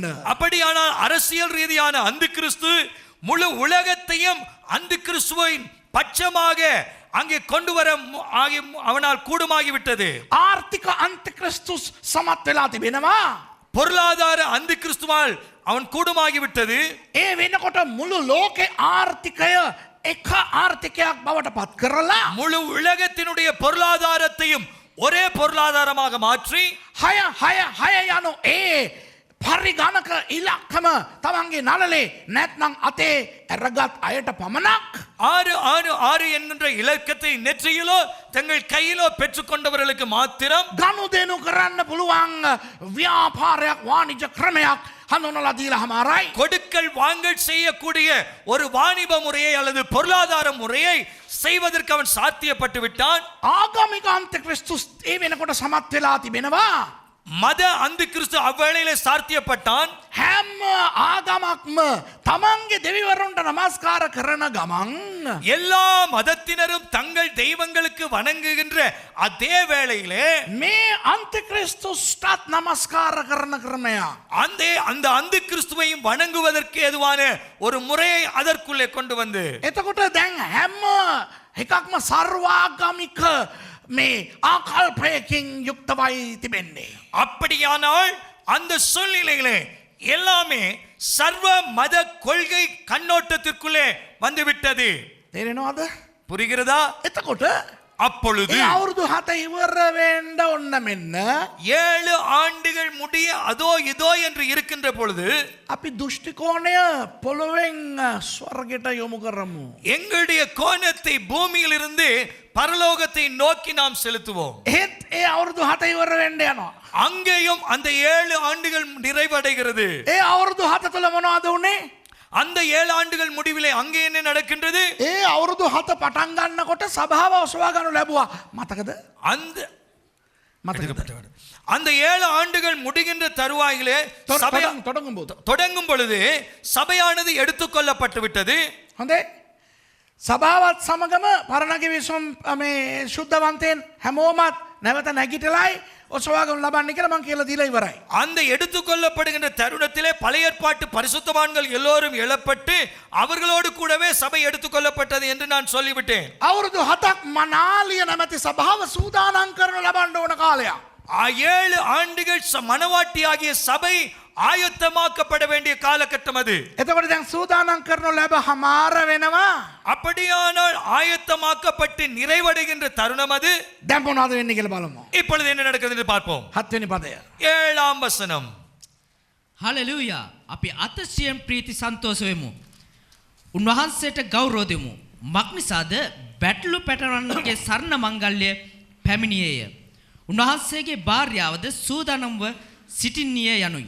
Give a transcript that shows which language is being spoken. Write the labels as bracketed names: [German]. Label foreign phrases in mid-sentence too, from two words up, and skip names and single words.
[Tamil] அப்படியானால் அரசியல் ரீதியான அந்திகிறிஸ்து முழு உலகத்தையும் அந்திகிறிஸ்துவின் பட்சமாக அங்கே கொண்டு வர அவனால் கூடுமாகிவிட்டது. [Sinhala] ආර්ථික අන්තික්‍රිස්තුස් සමත් වෙලා තිබෙනවා. [Tamil] பொருளாதார அந்திகிறிஸ்துவால் அவன் கூடுமாகிவிட்டது. [Sinhala] ඒ වෙනකොට මුළු ලෝකේ ආර්ථිකය එක ආර්ථිකයක් බවට පත් කරලා [Tamil] முழு உலகத்தினுடைய பொருளாதாரத்தையும் ஒரே பொருளாதாரமாக மாற்றி [Sinhala] හය යනු ඒ පරිගණක ඉලක්කම තමන්ගේ නළලේ නැත්නම් අතේ ඇරගත් අයට පමණක් [Tamil] 666 என்கின்ற இலக்கத்தை நெற்றியிலோ தங்கள் கையிலோ பெற்றுக்கொண்டவர்களுக்கு மாத்திரம் [Sinhala] ගනුදෙනු කරන්න පුළුවන් ව්‍යාපාරයක් වාණිජ ක්‍රමයක් හඳුන්වලා දීලා හමාරයි. [Tamil] கொடுக்கல் வாங்கல் செய்யக்கூடிய ஒரு வாணிப முறையை அல்லது பொருளாதார முறையை செய்வதற்கு அவன் சாத்தியப்பட்டு விட்டான். [Sinhala] ආගමික අන්තික්‍රිස්තුස් ඒ වෙනකොට සමත් වෙලා තිබෙනවා. [Tamil] மத அந்திகிறிஸ்து அவ்வேளையிலே சாத்தியப்பட்டான். [Sinhala] හැම ආගමක්ම තමන්ගේ දෙවිවරුන්ට නමස්කාර කරන ගමන් [Tamil] எல்லா மதத்தினரும் தங்கள் தெய்வங்களுக்கு வணங்குகின்ற அதே வேளையிலே [Sinhala] මේ අන්තික්‍රිස්තුස්ටත් නමස්කාර කරන ක්‍රමයක්. [Tamil] அந்த அந்திகிறிஸ்துவையும் வணங்குவதற்கு ஏதுவான ஒரு முறையை அதற்குள்ளே கொண்டு வந்து [Sinhala] එතකොට දැන් හැම එකක්ම සර්වාගමික මේ ආකල්පයකින් යුක්තවයි තිබෙන්නේ. [Tamil] அப்படியானால் அந்த சூழ்நிலையிலே எல்லாமே சர்வ மத கொள்கை கண்ணோட்டத்திற்குள்ளே வந்துவிட்டது. [Sinhala] තේරෙනවද? [Tamil] புரிகிறதா? [Sinhala] එතකොට [Tamil] அப்பொழுது [Sinhala] ඒ අවුරුදු 7 ඉවර වෙන්න ඕන මෙන්න [Tamil] 7 ஆண்டுகள் முடிய அதோ இதோ என்று இருக்கின்ற பொழுது [Sinhala] අපි දෘෂ්ටි කෝණය පොළොවෙන් ස්වර්ගයට යොමු කරමු. [Tamil] எங்களுடைய கோணத்தை பூமியில் இருந்து பரலோகத்தை நோக்கி நாம் செலுத்துவோம். [Sinhala] ඒත් ඒ අවුරුදු 7 ඉවර වෙන්න යනවා. [Tamil] அங்கேயும் அந்த 7 ஆண்டுகள் நிறைவடைகிறது. [Sinhala] ඒ අවුරුදු 7 තුල මොනවද උනේ? [Tamil] அந்த 7 ஆண்டுகள் முடிவிலே அங்கே என்ன நடக்கின்றது? [Sinhala] ඒ අවුරුදු 7 පටන් ගන්නකොට සභාව ඔසවා ගන්න ලැබුවා. මතකද? [Tamil] அந்த 7 ஆண்டுகள் முடிகின்ற தருவாயிலே சபை தொடங்கும் பொழுது சபையானது எடுத்துக்கொள்ளப்பட்டு விட்டது. [Sinhala] හොඳේ. සභාවත් සමගම පරණ කිවිසුම් මේ සුද්ධවන්තයන් හැමෝමත් නැවත නැගිටලයි ඔසවාගනු ලබන්නේ කියලා මං කියලා දීලා ඉවරයි. [Tamil] அந்த எடுத்துக்கொள்ளப்படுகின்ற தருணத்திலே பழைய ஏற்பாட்டு பரிசுத்தவான்கள் எல்லோரும் எழப்பட்டு அவர்களோடு கூடவே சபை எடுத்துக்கொள்ளப்பட்டது என்று நான் சொல்லிவிட்டேன். [Sinhala] අවුරුදු 7ක් මනාලිය නැමැති සභාව සූදානම් කරනු ලබන්න ඕන කාලයක්. [Tamil] 7 ஆண்டுகள் மனவாட்டியாகிய சபை ஆயத்தமாக்கப்பட வேண்டிய காலகட்டம் அது. [Sinhala] එතකොට දැන් සූදානම් කරනු ලැබ හමාර වෙනවා. [Tamil] அப்படியானால் ஆயத்தமாக்கப்பட்டு நிறைவடைகின்ற தருணம் அது. [Sinhala] දැන් මොනවද වෙන්නේ කියලා බලමු. [Tamil] இப்பொழுது என்ன நடக்கிறது என்று பார்ப்போம். [Sinhala] 7 වෙනි පදය. [Tamil] 7ஆம் வசனம். [Sinhala] හලෙලූයා. අපි අතිශයින් ප්‍රීති සන්තෝෂ වෙමු. උන්වහන්සේට ගෞරව දෙමු. මක්නිසාද බැටළු පැටවන්ගේ සරණ මංගල්‍ය පැමිණියේය. උන්වහන්සේගේ භාර්යාවද සූදානම්ව සිටින්නේය යනුයි.